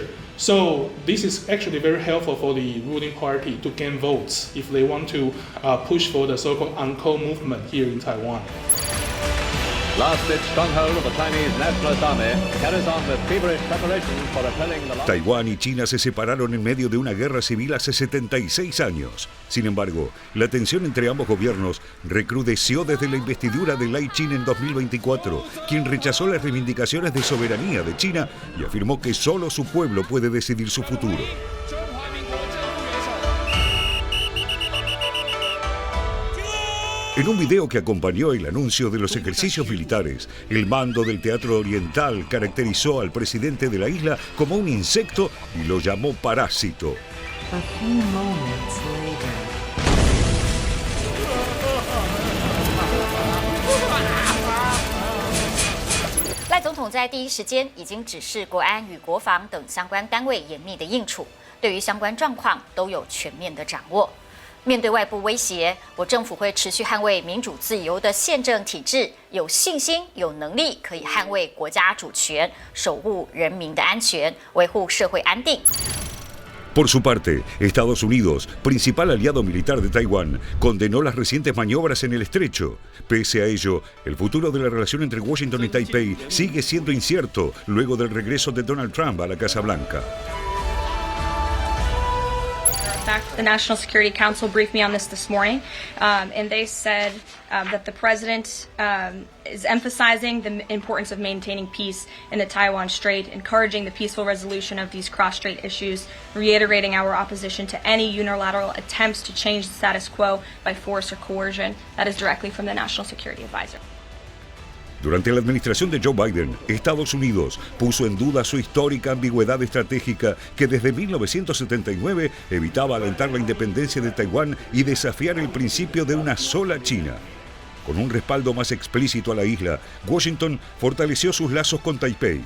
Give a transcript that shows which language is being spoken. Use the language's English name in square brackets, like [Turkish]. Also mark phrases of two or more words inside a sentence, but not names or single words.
[English] So this is actually very helpful for the ruling party to gain votes if they want to push for the so-called Uncle movement here in Taiwan. Last-ditch stronghold of the Chinese Nationalist Army carries on with feverish preparations for repelling the... [Spanish] Taiwán y China se separaron en medio de una guerra civil hace 76 años. Sin embargo, la tensión entre ambos gobiernos recrudeció desde la investidura de Lai-ching en 2024, quien rechazó las reivindicaciones de soberanía de China y afirmó que solo su pueblo puede decidir su futuro. En un video que acompañó el anuncio de los ejercicios militares, el mando del Teatro Oriental caracterizó al presidente de la isla como un insecto y lo llamó parásito. [Chinese] 赖总统在第一时间已经指示国安与国防等相关单位严密的应处，对于相关状况都有全面的掌握。面对外部威胁，我政府会持续捍卫民主自由的宪政体制，有信心、有能力可以捍卫国家主权，守护人民的安全，维护社会安定。 [Spanish] Por su parte, Estados Unidos, principal aliado militar de Taiwán, condenó las recientes maniobras en el estrecho. Pese a ello, el futuro de la relación entre Washington y Taipei sigue siendo incierto luego del regreso de Donald Trump a la Casa Blanca. [English] The National Security Council briefed me on this morning, and they said that the president is emphasizing the importance of maintaining peace in the Taiwan Strait, encouraging the peaceful resolution of these cross-strait issues, reiterating our opposition to any unilateral attempts to change the status quo by force or coercion. That is directly from the National Security Advisor. [Spanish] Durante la administración de Joe Biden, Estados Unidos puso en duda su histórica ambigüedad estratégica que desde 1979 evitaba alentar la independencia de Taiwán y desafiar el principio de una sola China. Con un respaldo más explícito a la isla, Washington fortaleció sus lazos con Taipei.